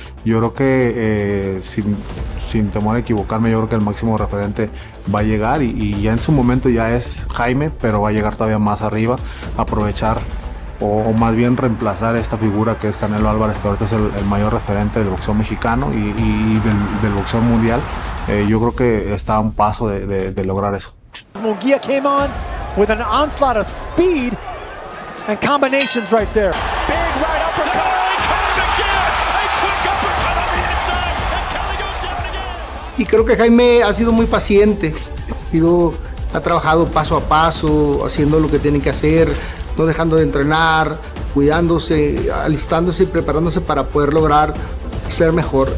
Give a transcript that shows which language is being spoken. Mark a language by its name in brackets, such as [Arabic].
[Spanish] Yo creo que sin temor a equivocarme, yo creo que el máximo referente va a llegar, y ya en su momento ya es Jaime, pero va a llegar todavía más arriba, aprovechar o más bien reemplazar esta figura que es Canelo Álvarez, que ahorita es el mayor referente del boxeo mexicano y del boxeo mundial. Yo creo que está a un paso de lograr eso. [English] Munguia came on with an onslaught of speed and combinations right there. Big right uppercut. A quick uppercut on the inside, and Kelly goes down again. [Spanish] Y creo que Jaime ha sido muy paciente, ha trabajado paso a paso, haciendo lo que tiene que hacer, no dejando de entrenar, cuidándose, alistándose y preparándose para poder lograr ser mejor.